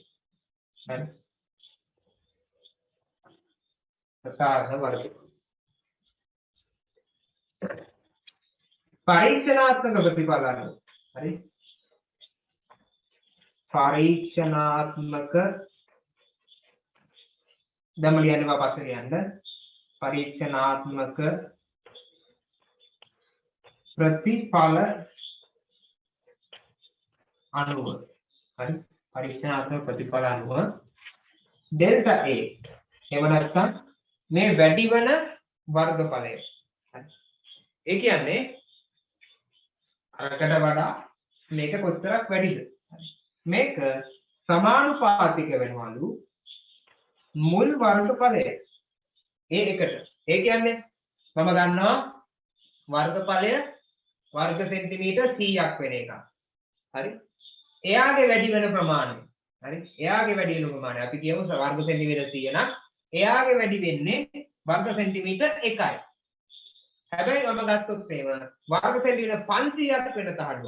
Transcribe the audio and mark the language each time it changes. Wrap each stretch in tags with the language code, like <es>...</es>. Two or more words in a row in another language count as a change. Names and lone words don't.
<si>හරි. ප්‍රසාරණ වර්ගඵලය. පරීක්ෂණාත්මක ප්‍රතිඵල අනුව. හරි. පරීක්ෂණාත්මක දම ලියන්න පස්සේ ලියන්න. පරීක්ෂණාත්මක ප්‍රතිඵල අනුව හරි පරීක්ෂණාත්මක ප්‍රතිඵල අනුව ඩෙල්ටා A එහෙම නැත්නම් මේ වැඩි වෙන වර්ගඵලය හරි ඒ කියන්නේ අරකට වඩා මේක කොච්චරක් වැඩිද මේක සමානුපාතික වෙනවලු මුල් වර්ගඵලය ඒ එකට ඒ කියන්නේ මම ගන්නවා වර්ගඵලය වර්ග සෙන්ටිමීටර් 100ක් වෙන එක. හරි? එයාගේ වැඩි වෙන ප්‍රමාණය. හරි? එයාගේ වැඩි වෙන ප්‍රමාණය අපි කියමු වර්ග සෙන්ටිමීටර් 100 නම් එයාගේ වැඩි වෙන්නේ වර්ග සෙන්ටිමීටර් 1යි. හැබැයි මම ගත්තොත් එහෙම වර්ග සෙන්ටිමීටර් 500ක් වෙන තහඩුව.</si>